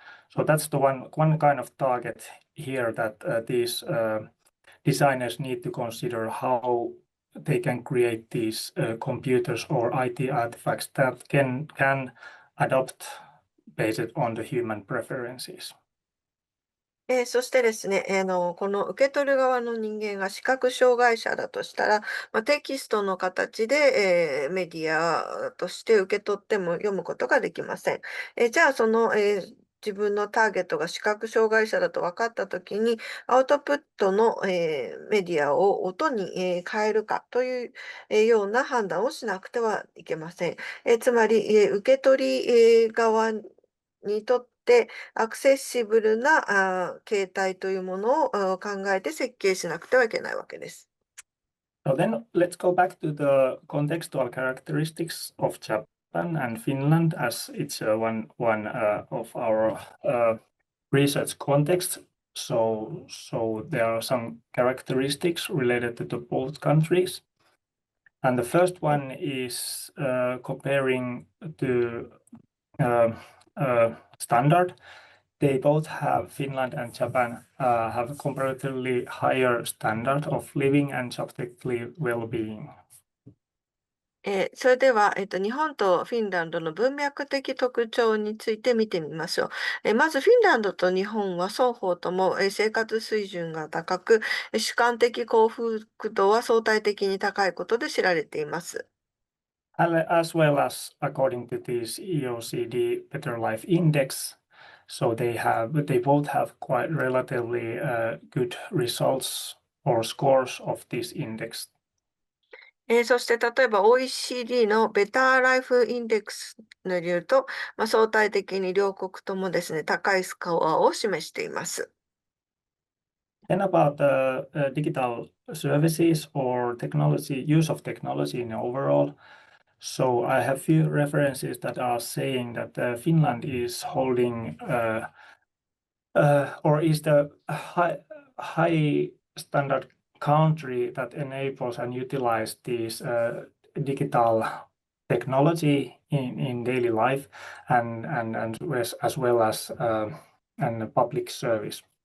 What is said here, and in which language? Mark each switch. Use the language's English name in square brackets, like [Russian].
[English] So that's the one kind of target here that these designers need to consider how they can create these computers or IT artifacts that can adapt based on the human preferences. [Japanese] そしてですね、この受け取る側の人間が視覚障害者だとしたら、テキストの形で、メディアとして受け取っても読むことができません。じゃあ、自分のターゲットが視覚障害者だと分かったときに、アウトプットの、メディアを音に、変えるかという、ような判断をしなくてはいけません。つまり、受け取り、側にとってアクセシブルな形態というものを考えて設計しなくてはいけないわけです。 [English] So then let's go back to the contextual characteristics of Japan and Finland, as it's one of our research contexts. So there are some characteristics related to the both countries. And the first one is comparing to standard. They both have, Finland and Japan, have a comparatively higher standard of living and subjective well-being. [Japanese] それでは、日本とフィンランドの文脈的特徴について見てみましょう。まず、フィンランドと日本は双方とも、生活水準が高く、主観的幸福度は相対的に高いことで知られています。 [English] As well as according to this EOCD Better Life Index, so they both have quite relatively good results or scores of this index. [Japanese] そして、例えば OECD のベターライフインデックスによると、相対的に両国ともですね、高いスコアを示しています。 [English] Then about digital services or technology, use of technology in overall. So I have few references that are saying that Finland is holding or is the high standard country that enables and utilize these digital technology in daily life and as well as and public service.